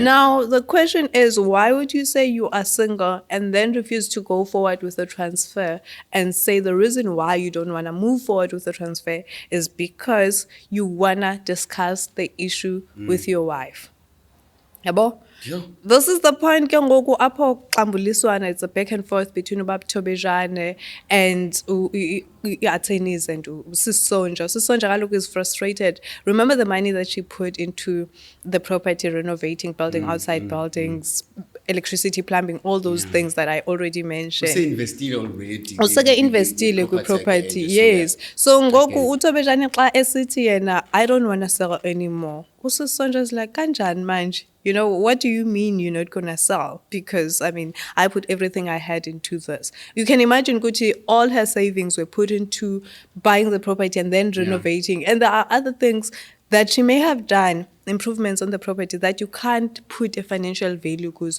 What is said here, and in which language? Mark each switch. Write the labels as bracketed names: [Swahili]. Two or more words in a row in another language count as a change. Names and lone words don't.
[English] Now, the question is, why would you say you are single and then refuse to go forward with the transfer, and say the reason why you don't want to move forward with the transfer is because you want to discuss the issue with your wife? Yabo? Yeah. This is the point [Xhosa] ke ngoku apho xambuliswana. [English] It's a back and forth between Ubab Thobejane and attorneys and Sonja. Sonja kaloku is frustrated. Remember the money that she put into the property, renovating, building outside buildings, electricity, plumbing, all those things that I already mentioned. [Xhosa] Useinvestile already. Useke investile kwi-property, yes. So ngoku uThobejane xa esithi yena, [English] I don't want to sell anymore. Sonja is like, [Zulu] kanjani manje? [English] What do you mean you're not going to sell? Because, I put everything I had into this. You can imagine, Gucci, all her savings were put into buying the property and then renovating. And there are other things that she may have done, improvements on the property, that you can't put a financial value kuzo.